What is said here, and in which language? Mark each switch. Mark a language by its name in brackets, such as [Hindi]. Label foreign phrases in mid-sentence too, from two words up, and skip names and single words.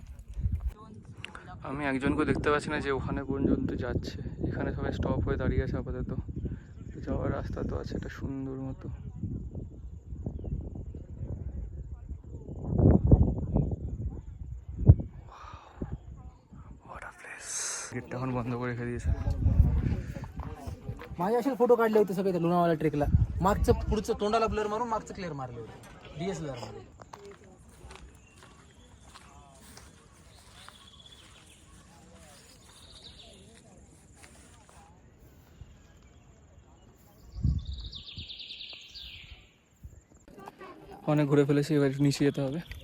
[Bangla] আমি একজনকেও দেখতে পাচ্ছি না যে ওখানে পর্যন্ত যাচ্ছে, এখানে সবাই স্টপ হয়ে দাঁড়িয়ে আছে আপাতত। যাওয়ার রাস্তা তো আছে একটা সুন্দর মতো। गेट এখন বন্ধ করে রেখে দিয়েছে। [Marathi] माझ्या असेल फोटो काढले होते सगळे लोणावाला ट्रेकला, मागचं पुढचं तोंडाला ब्लर मारून मागचं क्लिअर मारले होते DSLR मध्ये। [Bangla] অনেক ঘুরে ফেলেছি, এবার নিচে যেতে হবে।